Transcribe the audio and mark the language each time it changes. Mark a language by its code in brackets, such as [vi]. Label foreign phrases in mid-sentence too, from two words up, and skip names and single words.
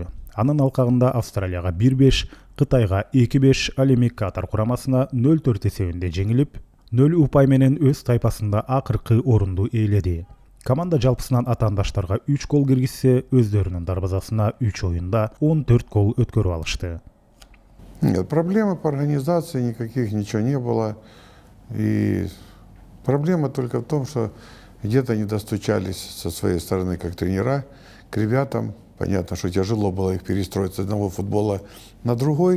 [ky] Анын алкагында Австралияга 1-5, Кытайга 2-5, ал эми Катар курамасына 0-4 эсебинде жеңилип, 0 упай менен өз тайпасында акыркы орунду ээледи. Команда жалпысынан атаандаштарга 3 гол киргизсе, өздөрүнүн дарбазасына 3 оюнда 14 гол өткөрүп алышты. [ru] Нет, проблемы по организации никаких, ничего не было. И проблема только в том, что где-то не достучались со своей стороны, как тренера, к ребятам. Понятно, что тяжело было их перестроить с одного футбола на другой.